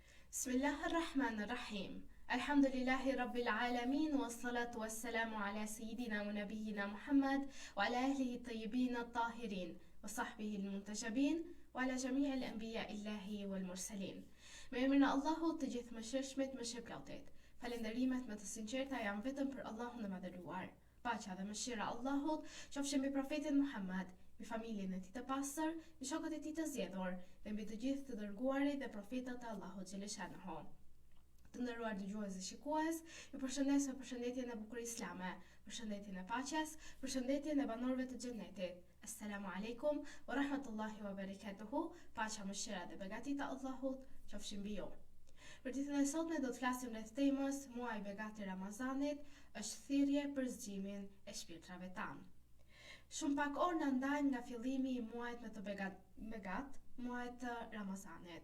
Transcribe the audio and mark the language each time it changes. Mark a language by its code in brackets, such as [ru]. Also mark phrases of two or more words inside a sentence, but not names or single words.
[ar] بسم الله الرحمن الرحيم. الحمد لله رب العالمين، والصلاة والسلام على سيدنا ونبينا محمد، وعلى أهله الطيبين الطاهرين، وصحبه المنتجبين، وعلى جميع الأنبياء الإلهي والمرسلين. [sq] Me emrin e Allahut të gjithë mëshirshmit, mëshirëplotit. Falenderimet me të sinqerta janë vetëm për Allahun e madhëruar. Paqja dhe mëshira e Allahut qofshin mbi profetin Muhammad, mbi familjen e tij të pastër, mbi shokët e tij të zgjedhur dhe mbi të gjithë të dërguarit dhe profetët e Allahut xhaleshanehu. Të nderuar dëgjues dhe shikues, ju përshëndes me përshëndetjen e bukur islame, përshëndetjen e paqes, përshëndetjen e banorëve të xhenetit. [ar] السلام عليكم ورحمة الله وبركاته. [sq] Paqja, mëshira dhe begatit e Allahut qofshin mbi ju. Për ditën e sotme do të flasim rreth temës muaji i begati Ramazanit është thirrje për zgjimin e shpirtrave tanë. Shumë pak orë na ndajnë nga fillimi i muajit me të begat, muajit të Ramazanit.